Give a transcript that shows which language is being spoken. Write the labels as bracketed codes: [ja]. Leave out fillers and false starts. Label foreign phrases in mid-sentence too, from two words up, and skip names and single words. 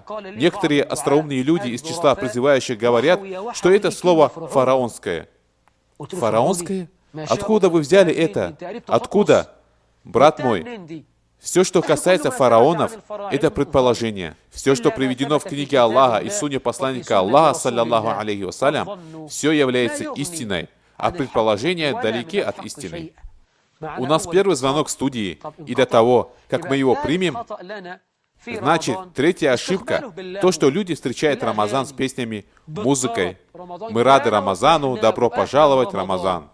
[ru] Некоторые остроумные люди из числа призывающих говорят, что это слово фараонское. Фараонское? Откуда вы взяли это? Откуда? Брат мой, все, что касается фараонов, это предположение. Все, что приведено в книге Аллаха и сунне посланника Аллаха, [ar] صلى الله عليه وسلم, [ru] все является истиной, а предположения далеки от истины. У нас первый звонок в студии, и до того, как мы его примем, значит, третья ошибка, то, что люди встречают Рамазан с песнями, музыкой. Мы рады Рамазану, добро пожаловать, Рамазан.